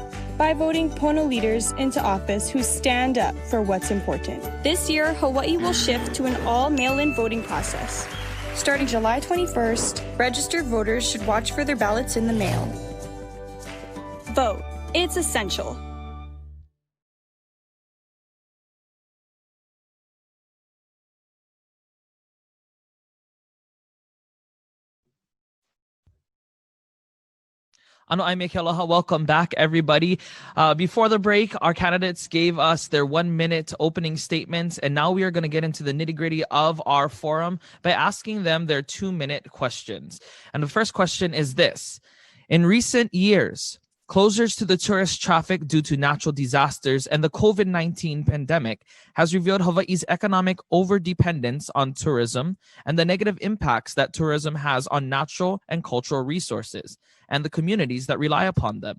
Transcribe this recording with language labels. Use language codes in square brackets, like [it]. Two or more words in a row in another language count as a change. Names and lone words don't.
[en] By voting PONO leaders into office who stand up for what's important. This year, Hawaii will shift to an all mail-in voting process. Starting July 21st, registered voters should watch for their ballots in the mail. Vote. It's essential. [haw] Ano ai me ke aloha. [en] Welcome back, everybody. Before the break, our candidates gave us their 1-minute opening statements, and now we are going to get into the nitty-gritty of our forum by asking them their 2-minute questions. And the first question is this. In recent years, closures to the tourist traffic due to natural disasters and the COVID-19 pandemic has revealed Hawaii's economic overdependence on tourism and the negative impacts that tourism has on natural and cultural resources and the communities that rely upon them.